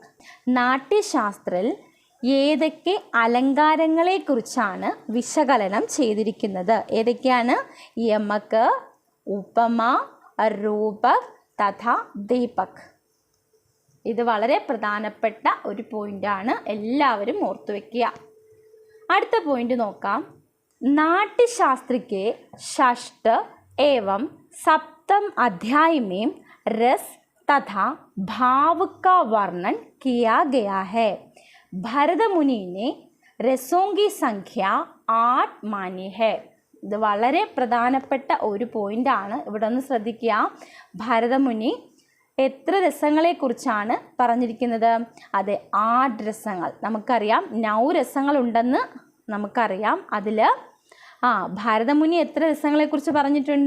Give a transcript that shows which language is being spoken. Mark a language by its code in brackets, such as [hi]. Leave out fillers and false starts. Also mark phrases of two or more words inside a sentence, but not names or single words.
[ml] നാട്യശാസ്ത്രത്തിൽ ഏതൊക്കെ അലങ്കാരങ്ങളെക്കുറിച്ചാണ് വിശകലനം ചെയ്തിരിക്കുന്നത്? [hi] ഏതൊക്കെയാണ്? यमक, उपमा, रूपक तथा दीपक. [ml] ഇത് വളരെ പ്രധാനപ്പെട്ട ഒരു പോയിൻ്റാണ്, എല്ലാവരും ഓർത്തു വയ്ക്കുക. അടുത്ത പോയിന്റ് നോക്കാം. [hi] नाट्यशास्त्र के षष्ठ एवं सप्तम अध्याय में रस तथा भाव का वर्णन किया गया है. भरत मुनि ने रसों की संख्या 8 मानी है. [ml] ഇത് വളരെ പ്രധാനപ്പെട്ട ഒരു പോയിൻ്റാണ്. ഇവിടെ ഒന്ന് ശ്രദ്ധിക്കുക. ഭരതമുനി എത്ര രസങ്ങളെക്കുറിച്ചാണ് പറഞ്ഞിരിക്കുന്നത്? അതെ, 8 രസങ്ങൾ. നമുക്കറിയാം 9 രസങ്ങളുണ്ടെന്ന് നമുക്കറിയാം. അതിൽ ഭരതമുനി എത്ര രസങ്ങളെക്കുറിച്ച് പറഞ്ഞിട്ടുണ്ട്?